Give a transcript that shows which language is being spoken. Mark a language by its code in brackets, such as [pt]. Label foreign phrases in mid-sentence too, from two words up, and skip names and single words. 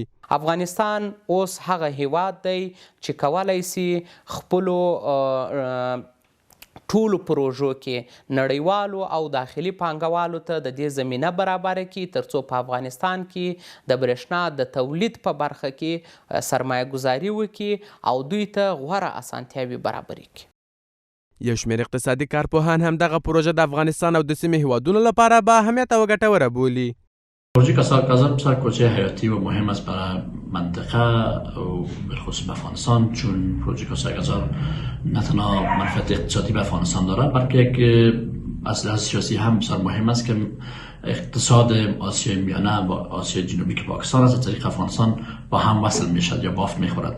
[ps] افغانستان اوس هغه هیواد دی چې کولی سي خپلو ټولو پروژو کې نړیوالو او داخلي پانګوالو ته د دې زمینه برابره کړي ترڅو په افغانستان کې د برېښنا د تولید په برخه کې سرمایه گذاري وکړي او دوی ته غوره اسانتیاوې برابرې کړي. یو شمېر اقتصادي کارپوهان هم دغه پروژه د افغانستان او د سیمې هیوادونو لپاره با اهمیت او ګټوره بولي. [fa] پروژه کاسا پروژه حیاتی و مهم است برای منطقه و بالخصوص به افغانستان، چون پروژه کاسا نه تنها منفعت اقتصادی به افغانستان دارد بلکه یک از لحاظ سیاسی هم بسیار مهم است که اقتصاد آسیای میانه با آسیای جنوبی که پاکستان از طریق افغانستان با هم وصل میشد یا بافت میخورد.